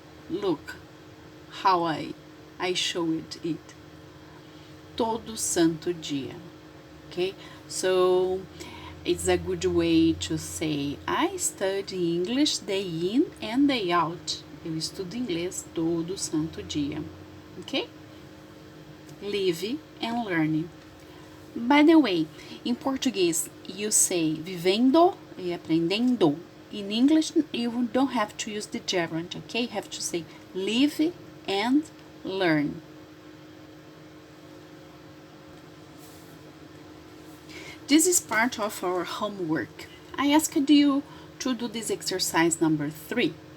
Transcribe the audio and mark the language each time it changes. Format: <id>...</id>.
<en>Look how I showed it.</en> <pt>Todo santo dia.</pt> <en>Okay? So it's a good way to say I study English day in and day out.</en> <pt>Eu estudo inglês todo santo dia. Ok?</pt> <en>Live and learn. By the way, in Português you say</en> <pt>vivendo e aprendendo.</pt> <en>In English you don't have to use the gerund, okay? You have to say live and learn. This is part of our homework. I asked you to do this exercise number 3.</en>